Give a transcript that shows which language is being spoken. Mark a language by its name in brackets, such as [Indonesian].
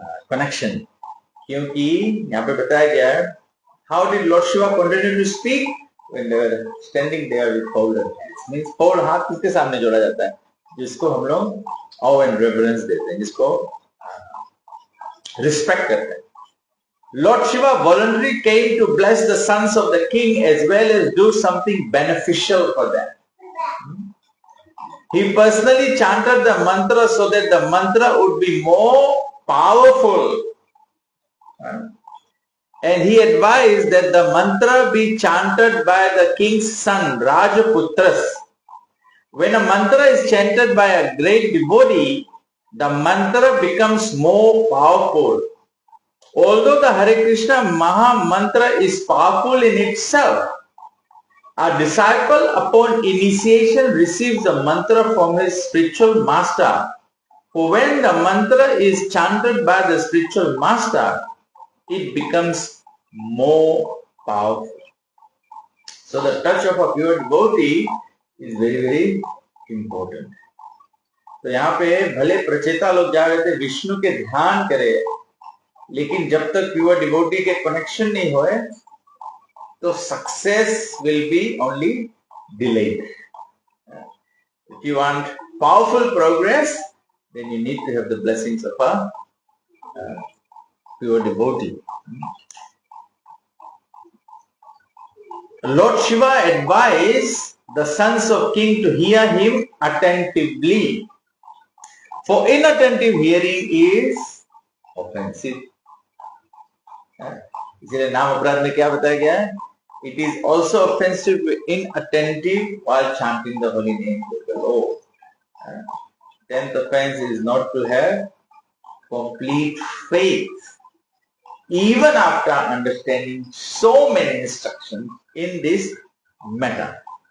[Hindi] Connection, क्योंकि यहाँ पे बताया गया है [English] how did lord Shiva continue to speak when they were standing there with folded hands, means fold [Hindi] हाथ किसके सामने जोड़ा जाता है, जिसको हम लोग [English] awe and reverence [Hindi] देते हैं, जिसको रिस्पेक्ट करते हैं. [English] Lord Shiva voluntarily came to bless the sons of the king as well as do something beneficial for them. He personally chanted the mantra so that the mantra would be more powerful. And he advised that the mantra be chanted by the king's son, Rajaputras. When a mantra is chanted by a great devotee, the mantra becomes more powerful. Although the Hare Krishna Maha Mantra is powerful in itself, a disciple upon initiation receives the mantra from his spiritual master. For when the mantra is chanted by the spiritual master, it becomes more powerful. So the touch of a pure devotee is very, very important. [Hindi] तो यहाँ पे भले प्रचेता लोग जा रहे थे विष्णु के ध्यान करे, लेकिन जब तक प्योर डिवोटी के कनेक्शन नहीं होए तो [English] Success will be only delayed. If you want powerful progress, then you need to have the blessings of a pure devotee. Lord Shiva advised the sons of king to hear him attentively, for inattentive hearing is offensive. [Hindi] इसलिए नाम अपराध में क्या बताया गया है? [English] It is also offensive to be inattentive while chanting the holy name of the Lord. 10th offense is not to have complete faith even after understanding so many instructions in this matter.